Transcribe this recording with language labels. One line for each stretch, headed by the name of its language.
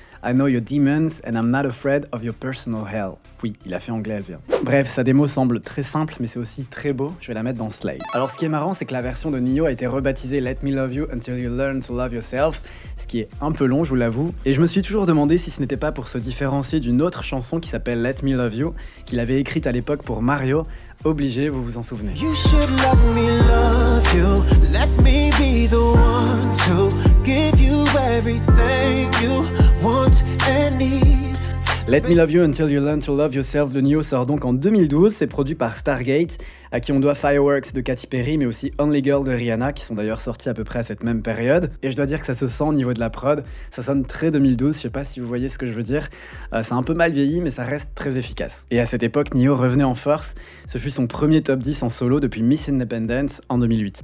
English: I know your demons and I'm not afraid of your personal hell.
French: Oui, il a fait anglais, elle vient. Bref, sa démo semble très simple, mais c'est aussi très beau. Je vais la mettre dans Slay. Alors, ce qui est marrant, c'est que la version de Nio a été rebaptisée Let Me Love You Until You Learn to Love Yourself, ce qui est un peu long, je vous l'avoue. Et je me suis toujours demandé si ce n'était pas pour se différencier d'une autre chanson qui s'appelle Let Me Love You, qu'il avait écrite à l'époque pour Mario. Obligé, vous vous en souvenez.
English: You should let me love you. Let me be the one to give you everything you want and need.
French: Let Me Love You Until You Learn to Love Yourself de Nio sort donc en 2012, c'est produit par Stargate, à qui on doit Fireworks de Katy Perry, mais aussi Only Girl de Rihanna, qui sont d'ailleurs sortis à peu près à cette même période. Et je dois dire que ça se sent au niveau de la prod, ça sonne très 2012, je sais pas si vous voyez ce que je veux dire. C'est un peu mal vieilli, mais ça reste très efficace. Et à cette époque, Nio revenait en force, ce fut son premier top 10 en solo depuis Miss Independence en 2008.